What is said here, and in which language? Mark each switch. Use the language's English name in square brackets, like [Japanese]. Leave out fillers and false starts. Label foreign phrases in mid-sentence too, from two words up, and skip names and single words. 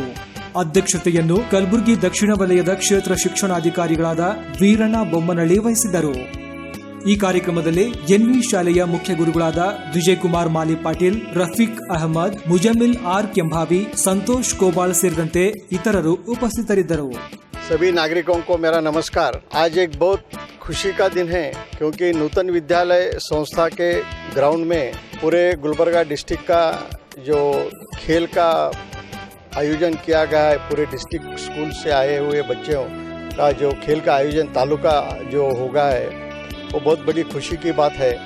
[Kannada] ಅಧ್ಯಕ್ಷತೆಯನ್ನು ಕಲಬುರಗಿ ದಕ್ಷಿಣ ವಲಯದ ಕ್ಷೇತ್ರ ಶಿಕ್ಷಣಾಧಿಕಾರಿಗಳಾದ ವೀರಣ್ಣ ಬೊಮ್ಮನಹಳ್ಳಿ ವಹಿಸಿದ್ದರು. ಈ ಕಾರ್ಯಕ್ರಮದಲ್ಲಿ ಎನ್ವಿ ಶಾಲೆಯ ಮುಖ್ಯ ಗುರುಗಳಾದ ವಿಜಯ್ ಕುಮಾರ್ ಮಾಲಿ ಪಾಟೀಲ್, ರಫೀಕ್ ಅಹಮದ್, ಮುಜಮ್ಮಿಲ್ ಆರ್ ಕೆಂಭಾವಿ, ಸಂತೋಷ್ ಕೋಬಾಳ್ ಸೇರಿದಂತೆ ಇತರರು ಉಪಸ್ಥಿತರಿದ್ದರು. [Hindi] सभी नागरिकों को मेरा नमस्कार। आज एक बहुत खुशी का दिन है क्योंकि नूतन विद्यालय संस्था के ग्राउंड में पूरे गुलबर्गा डिस्ट्रिक्ट का जो खेल का आयोजन किया गया है, पूरे [English] district school [Hindi] से आए हुए बच्चों का जो खेल का आयोजन तालुका जो होगा है वो बहुत बड़ी खुशी की बात है।